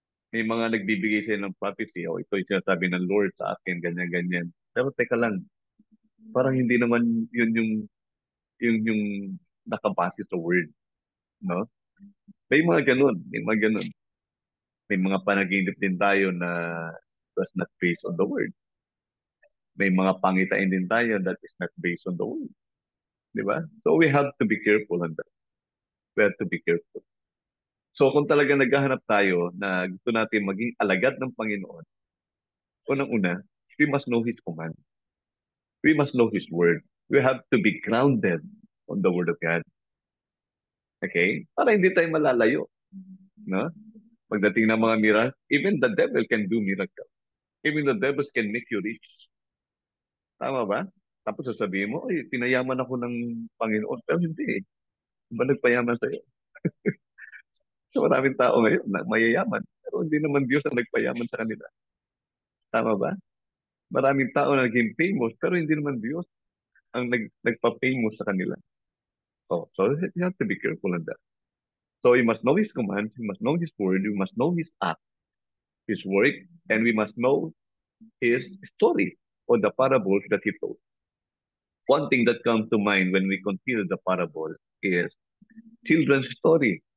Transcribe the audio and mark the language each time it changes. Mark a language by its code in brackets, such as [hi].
[tl] May mga nagbibigay sila ng prophecy, ito yung sinasabi ng Lord sa akin, ganyan-ganyan. Pero teka lang, parang hindi naman yun yung nakabase sa word, no? May mga ganun, may mga ganun. May mga panaginip din tayo na [en] was not based on the word. [tl] May mga pangitain din tayo [en] that is not based on the word. [tl] Di ba? [en] So we have to be careful on that. We have to be careful. So [tl] kung talaga naghahanap tayo na gusto natin maging alagad ng Panginoon, unang-una, [en] we must know His command. We must know His word. We have to be grounded on the word of God. [tl] Okay? Para hindi tayo malalayo. No? Pagdating ng mga miracles, [en] even the devil can do miracles. Even the devils can make you rich. [tl] Tama ba? Tapos sasabihin mo, ay, pinayaman ako ng Panginoon. Pero hindi eh. Ba nagpayaman sa'yo? So maraming tao ngayon na mayayaman. Pero hindi naman Diyos ang nagpayaman sa kanila. Tama ba? Maraming tao na naging famous, pero hindi naman Diyos ang nagpa-famous sa kanila. [en] So you have to be careful on that. So we must know His commands, we must know His word, we must know His act, His work, and we must know His story or the parables that He told. One thing that comes to mind when we consider the parables is children's story.